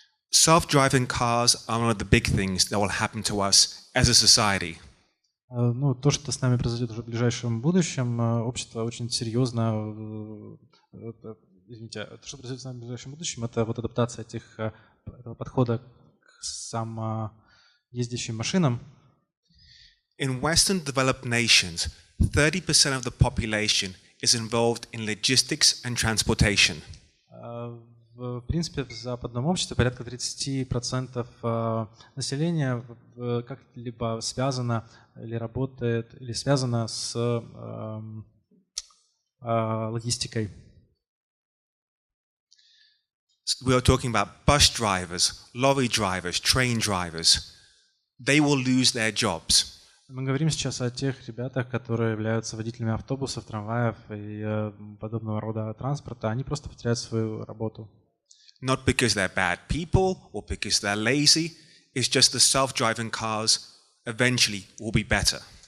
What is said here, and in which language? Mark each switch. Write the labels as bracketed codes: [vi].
[en] Self-driving cars are one of the big things that will happen to us as a society. [ru] То, что с нами произойдет уже в ближайшем будущем, общество очень серьезно, то, что произойдет с нами в ближайшем будущем, это вот адаптация этого подхода к самоездящим машинам. [en] In Western developed nations, 30% of the population is involved in logistics and transportation. [ru] В принципе, в западном обществе порядка 30% населения как-либо связано или работает, или связано с логистикой. [en] We are talking about bus drivers, lorry drivers, train drivers. They will lose their jobs. [ru] Мы говорим сейчас о тех ребятах, которые являются водителями автобусов, трамваев и подобного рода транспорта. Они просто потеряют свою работу. [en] Not because they're bad people or because they're lazy. It's just the self-driving cars eventually will be better.